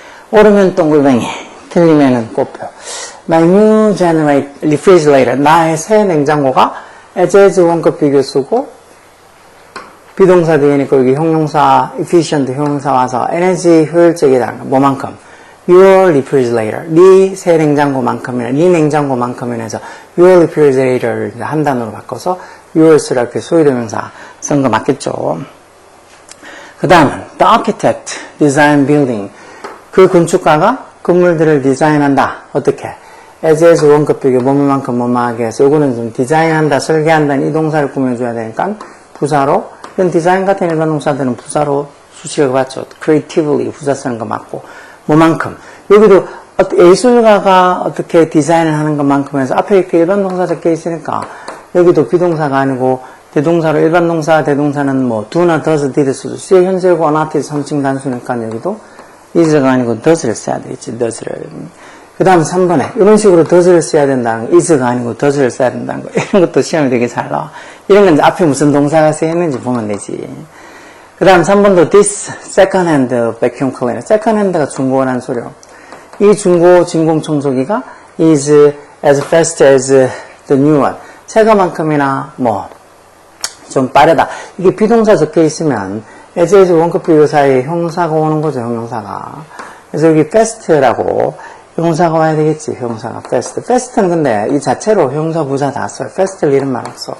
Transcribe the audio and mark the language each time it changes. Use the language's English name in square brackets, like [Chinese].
[Korean] 옳으면 동글뱅이, 틀리면은 꽃표. [English] My new refrigerator, [Korean] 나의 새 냉장고가 as 원급 비교 쓰고 비동사 뒤에니까 여기 형용사, efficient 형용사 와서 에너지 효율적이라는 거. [English] 뭐만큼? Your refrigerator. [Korean] 네 새 냉장고만큼이나, 네 냉장고만큼이나 해서 [English] your refrigerator [Korean] 를 한 단어로 바꿔서 yours라 이렇게 소유대명사 쓴 거 맞겠죠? [English] 그 다음은 the architect design building. [Korean] 그 건축가가 건물들을 디자인한다. 어떻게? as 원급 비교 뭐만큼 뭐만하게 해서 요거는 좀 디자인한다, 설계한다는 이 동사를 꾸며줘야 되니까 부사로 이런 디자인 같은 일반 동사들은 부사로 수식을 봤죠. creatively 부사 쓰는 거 맞고 뭐만큼 여기도 예술가가 어떻게 디자인을 하는 것만큼 해서 앞에 이렇게 일반 동사 적혀 있으니까 여기도 비동사가 아니고 대동사로 일반 동사 대동사는 뭐 do나 does, did 쓰죠. 수의 현재고 not is 3층 단수니까 여기도 is가 아니고 does를 써야 되겠지. does를. 그 다음 3번에 이런 식으로 does를 써야 된다는 거, is가 아니고 does를 써야 된다는 거 이런 것도 시험에 되게 잘 나와. 이런 건 이제 앞에 무슨 동사가 쓰였는지 보면 되지. 그 다음 3번도 [English] this second hand vacuum cleaner. [Korean] second hand가 중고라는 소리요. 이 중고 진공 청소기가 [English] is as fast as the new one. [Korean] 새거만큼이나 뭐 좀 빠르다. 이게 비동사 적혀 있으면 as 원급 비교 사이에 형사가 오는 거죠. 형용사가. 그래서 여기 fast라고 형사가 와야 되겠지. 형사가 fast. fast는 근데 이 자체로 형사 부사 다 써요. fast를 이런 말 없어.